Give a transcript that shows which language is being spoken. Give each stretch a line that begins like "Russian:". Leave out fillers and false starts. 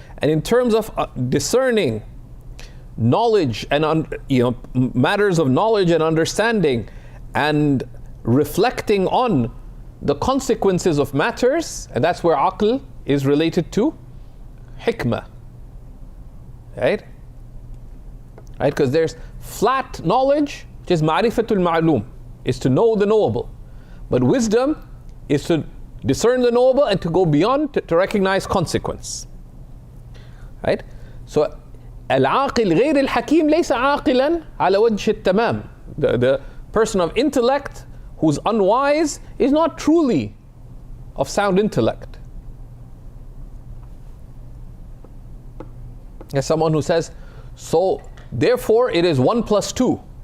English: And in terms of discerning knowledge and matters of knowledge and understanding and reflecting on the consequences of matters, and that's where aql is related to hikmah, right? Right, because there's flat knowledge, which is ma'rifatul ma'lum, is to know the knowable, but wisdom is to discern the knowable and to go beyond to recognize consequence, right?
Arabic: So العاقل غير الحكيم ليس عاقلا على وجه التمام.
English: The person of intellect who's unwise is not truly of sound intellect. There's someone who says, so therefore it is 1 plus 2.